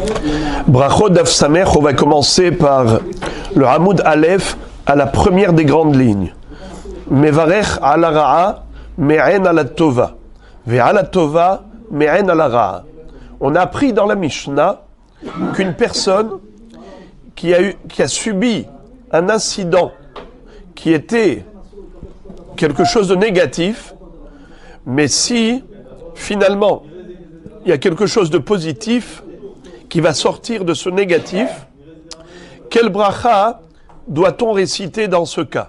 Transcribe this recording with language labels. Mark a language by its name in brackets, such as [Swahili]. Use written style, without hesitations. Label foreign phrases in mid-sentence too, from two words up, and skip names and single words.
[Hebrew] ברכות דף סמך, [French] on va commencer par le [Hebrew] עמוד אלף [French] à la première des grandes lignes. [Hebrew] מברך על הרעה מעין על הטובה. ועל הטובה מעין על הרעה. [French] On a appris dans la Mishnah qu'une personne qui a subi un incident qui était quelque chose de négatif, mais si finalement il y a quelque chose de positif qui va sortir de ce négatif, quel bracha doit-on réciter dans ce cas?